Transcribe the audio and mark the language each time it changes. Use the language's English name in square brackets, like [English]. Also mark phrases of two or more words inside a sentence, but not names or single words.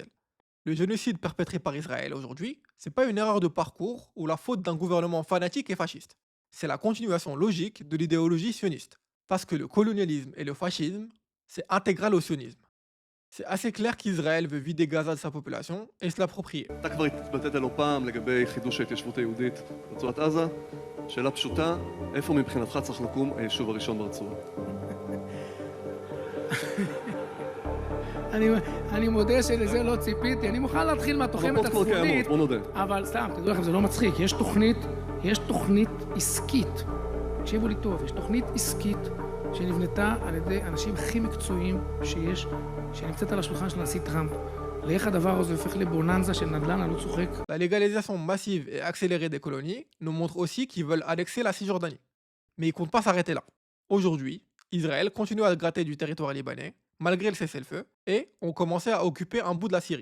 [French] Le génocide perpétré par Israël aujourd'hui, c'est pas une erreur de parcours ou la faute d'un gouvernement fanatique et fasciste. C'est la continuation logique de l'idéologie sioniste. Parce que le colonialisme et le fascisme, c'est intégral au sionisme. C'est assez clair qu'Israël veut vider Gaza de sa population et se l'approprier. [Hebrew] שאלה פשוטה, איפה מבחינתך צריך לקום היישוב הראשון ברצועה? אני מודה שלזה לא ציפיתי, אני מוכן להתחיל מהתוחמת הצפונית, אבל סתם, תדעו לכם, זה לא מצחיק, יש תוכנית עסקית, תקשיבו לי טוב, יש תוכנית עסקית שנבנתה על ידי אנשים הכי מקצועיים שיש, שנמצאת על השולחן של הנשיא טראמפ. [French] La légalisation massive et accélérée des colonies nous montre aussi qu'ils veulent annexer la Cisjordanie. Mais ils comptent pas s'arrêter là. Aujourd'hui, Israël continue à gratter du territoire libanais, malgré le cessez-le-feu, et ont commencé à occuper un bout de la Syrie.